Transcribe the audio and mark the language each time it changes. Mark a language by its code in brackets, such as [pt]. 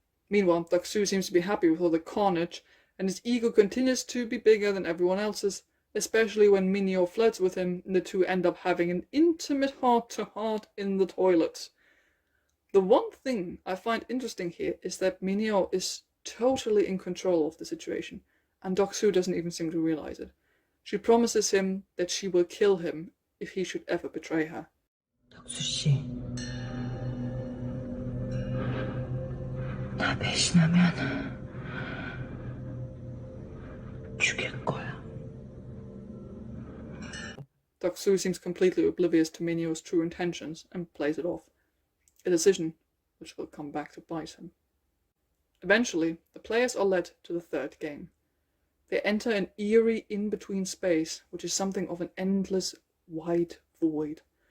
[en] Meanwhile, Dak-soo seems to be happy with all the carnage, and his ego continues to be bigger than everyone else's, especially when Minyo flirts with him and the two end up having an intimate heart-to-heart in the toilet. The one thing I find interesting here is that Minyo is totally in control of the situation, and Dak-soo doesn't even seem to realize it. She promises him that she will kill him if he should ever betray her. [ko] 덕수 씨, 나 배신하면 죽일 거야. [en] Dak-soo seems completely oblivious to Minyo's true intentions and plays it off, a decision which will come back to bite him. Eventually, the players are led to the third game. They enter an eerie in-between space, which is something of an endless white void.